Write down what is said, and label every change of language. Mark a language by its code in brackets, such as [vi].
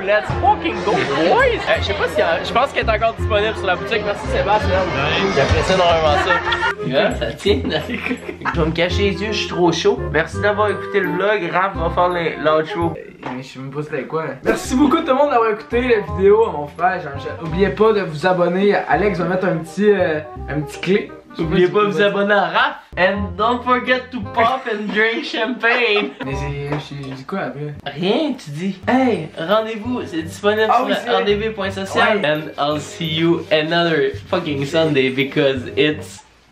[en] Let's fucking go, boys! [fr] Je sais pas si je pense qu'elle est encore disponible sur la boutique. Merci Sébastien. J'apprécie énormément ça. Ça tient. Je vais me cacher les yeux, je suis trop chaud. Merci d'avoir écouté le vlog. Raph va faire l'outro. Je sais même pas c'était quoi. Merci beaucoup tout le monde d'avoir écouté la vidéo à mon frère. N'oubliez pas de vous abonner. Alex va mettre un petit clé. N'oubliez pas de vous abonner à Raph. [en] And don't forget to pop and drink champagne. [fr] Mais j'ai dit quoi après? Rien, tu dis. Hey, rendez-vous, c'est disponible sur rdv.social. Ouais. [en] And I'll see you another fucking Sunday because it's.